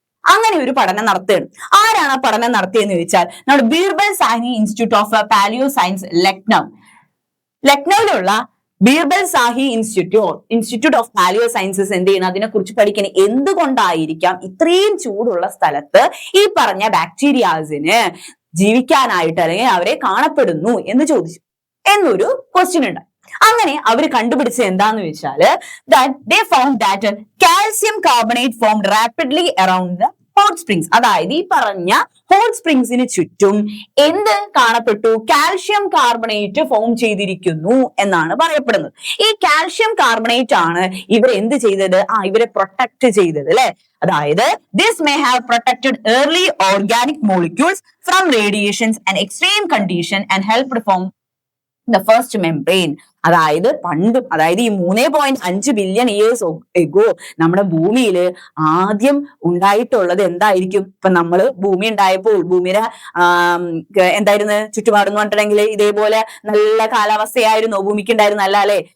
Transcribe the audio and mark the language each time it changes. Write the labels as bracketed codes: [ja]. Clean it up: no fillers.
[ml] അങ്ങനെ ഒരു പഠനം നടത്തുകയാണ്. ആരാണ് ആ പഠനം നടത്തിയെന്ന് ചോദിച്ചാൽ നമ്മുടെ ബീർബൽ സാഹി institute of paleo science, ലക്നൌവിലുള്ള Birbal Zahi institute of paleo sciences എന്ത് ചെയ്യണം? അതിനെ കുറിച്ച് പഠിക്കണം. എന്തുകൊണ്ടായിരിക്കാം ഇത്രയും ചൂടുള്ള സ്ഥലത്ത് ഈ പറഞ്ഞ ബാക്ടീരിയാസിന് ജീവിക്കാനായിട്ട് അല്ലെങ്കിൽ അവരെ കാണപ്പെടുന്നു എന്ന് ചോദിച്ചു, എന്നൊരു ക്വസ്റ്റ്യൻ ഉണ്ട്. അങ്ങനെ അവർ കണ്ടുപിടിച്ചത് എന്താന്ന് വെച്ചാല് [en] they found that calcium carbonate formed rapidly around the hot springs. [ml] അതായത് ഈ പറഞ്ഞ ഹോട്ട് സ്പ്രിങ്സിന് ചുറ്റും എന്ത് കാണപ്പെട്ടു? കാൽഷ്യം കാർബണേറ്റ് ഫോം ചെയ്തിരിക്കുന്നു എന്നാണ് പറയപ്പെടുന്നത്. ഈ കാൽഷ്യം കാർബണേറ്റ് ആണ് ഇവരെ എന്ത് ചെയ്തത്? ഇവരെ പ്രൊട്ടക്ട് ചെയ്തത് അല്ലെ. [en] അതായത് this may have protected early organic molecules from radiations and extreme condition and helped form the first membrane. [ml] അതായത് അതായത് ഈ 3.5 [en] billion years ago [ml] നമ്മുടെ ഭൂമിയിൽ ആദ്യം ഉണ്ടായിട്ടുള്ളത് എന്തായിരിക്കും? ഇപ്പൊ നമ്മള് ഭൂമി ഉണ്ടായപ്പോൾ ഭൂമിയുടെ എന്തായിരുന്നു ചുറ്റുപാടെന്ന് പറഞ്ഞിട്ടുണ്ടെങ്കിൽ ഇതേപോലെ നല്ല കാലാവസ്ഥയായിരുന്നു ഭൂമിക്ക് ഉണ്ടായിരുന്നു, അല്ല അല്ലെ?